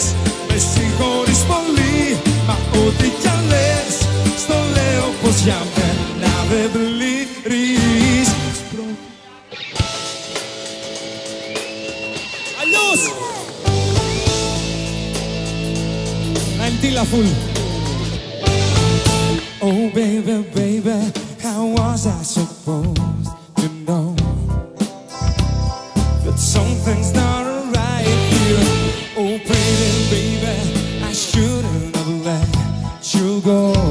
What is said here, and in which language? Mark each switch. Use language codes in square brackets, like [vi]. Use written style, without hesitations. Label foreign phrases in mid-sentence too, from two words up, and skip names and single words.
[el] Με συγχωρείς πολύ, μα ό,τι κι αν λες στο λέω πως για μένα δεν πληρείς. Αλλιώς! Ναϊντήλα φουλ. [en] Oh baby, baby, how was I supposed to know that something's not right here? Oh pretty baby, I shouldn't have let you go.